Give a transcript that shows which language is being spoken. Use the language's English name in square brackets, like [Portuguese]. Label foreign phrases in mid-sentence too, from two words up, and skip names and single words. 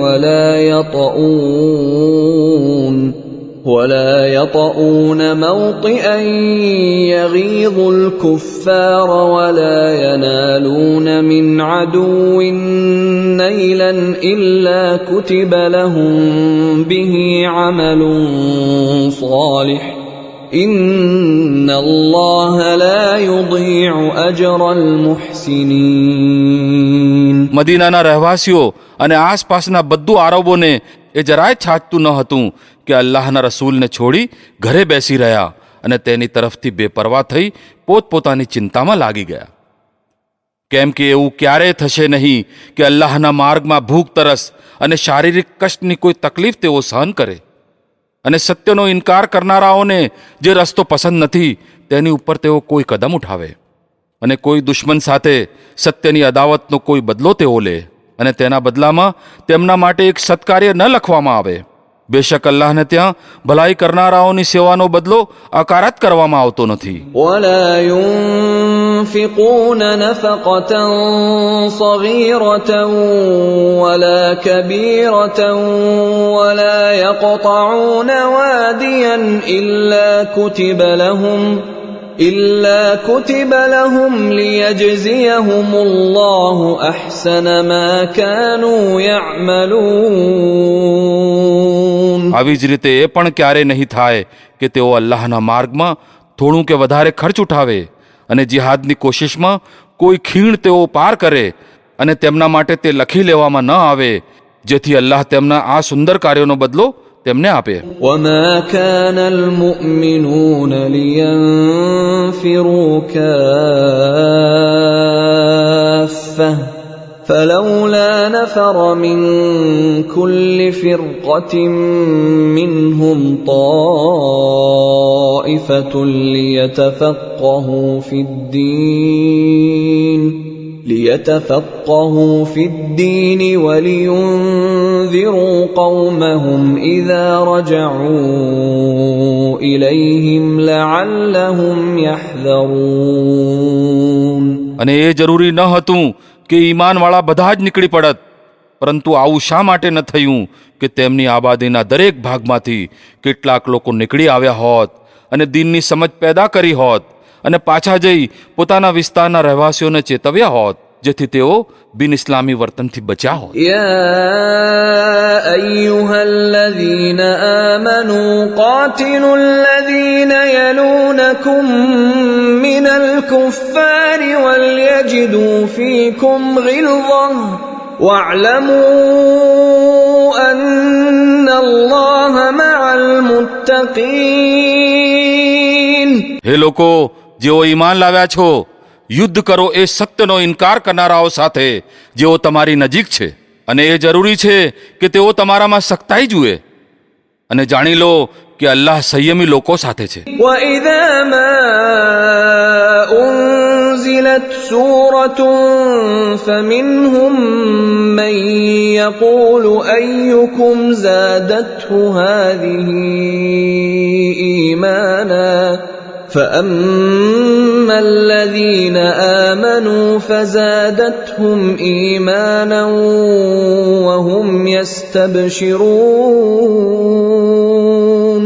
[Arabic] ولا يطؤون موطئا يغيظ الكفار ولا ينالون من عدو نيلا إلا كتب لهم به عمل صالح إن الله لا يضيع أجر المحسنين. [Gujarati] મદીનાના રહેવાસીઓ અને આસપાસના બધું આરબોને એ જરાય છાજતું ન હતું કે અલ્લાહના રસૂલને છોડી ઘરે બેસી રહ્યા અને તેની તરફથી બેપરવા થઈ પોતપોતાની ચિંતામાં લાગી ગયા. કેમ કે એવું ક્યારેય થશે નહીં કે અલ્લાહના માર્ગમાં ભૂખ તરસ અને શારીરિક કષ્ટની કોઈ તકલીફ તેઓ સહન કરે. અને સત્યનો ઇનકાર કરનારાઓને જે રસ્તો પસંદ નથી તેની ઉપર તેઓ કોઈ કદમ ઉઠાવે. અને કોઈ દુશ્મન સાથે સત્યની અદાવતનો કોઈ બદલો તેઓ લે અને તેના બદલામાં તેમના માટે એક સત્કાર્ય ન લખવામાં આવે. બેશક અલ્લાહને ત્યાં ભલાઈ કરનારાઓની સેવાનો બદલો અકારત કરવામાં આવતો નથી. [Arabic] ولا ينفقون نفقة صغيرة ولا كبيرة ولا يقطعون واديا إلا كتب لهم ليجزيهم الله أحسن ما كانوا يعملون. [Gujarati] આવી જ રીતે એ પણ ક્યારે નહીં થાય કે તેઓ અલ્લાહના માર્ગમાં થોડું કે વધારે ખર્ચ ઉઠાવે અને જિહાદની કોશિશમાં કોઈ ખીણ તેઓ પાર કરે અને તેમના માટે તે લખી લેવામાં ન આવે, જેથી અલ્લાહ તેમના આ સુંદર કાર્યોનો બદલો તેમને આપે. [Arabic] وما كان المؤمنون لينفروا كافة فلولا نفر من كل فرقة منهم طائفة ليتفقهوا في الدين ولينذروا قومهم إذا رجعوا إليهم لعلهم يحذرون. [Gujarati] અને એ જરૂરી ન હતું કે ઈમાનવાળા બધા જ નીકળી પડત, પરંતુ આવું શા માટે ન થયું કે તેમની આબાદીના દરેક ભાગમાંથી કેટલાક લોકો નીકળી આવ્યા હોત અને દીનની સમજ પેદા કરી હોત અને પાછા જઈ પોતાના વિસ્તારના રહેવાસીઓને ચેતવ્યા હોત, જેથી તેઓ બિન ઇસ્લામી વર્તનથી બચ્યા હોત. [Arabic] يا أيها الذين آمنوا قاتلوا الذين يلونكم من الكفار وليجدوا فيكم غلظة واعلموا أن الله مع المتقين. [Gujarati] હે લોકો જેઓ ઈમાન લાવ્યા છો, યુદ્ધ કરો એ સત્યનો ઇનકાર કરનારાઓ સાથે જેઓ તમારી નજીક છે, અને એ જરૂરી છે કે તેઓ તમારામાં સખ્તાઈ જુએ, અને જાણી લો કે અલ્લાહ સંયમી લોકો સાથે છે. [Arabic] وإذا ما أنزلت سورة فمنهم من يقول أيكم زادته هذه إيمانا فأما الذين آمنوا فزادتهم إيمانا وهم يستبشرون.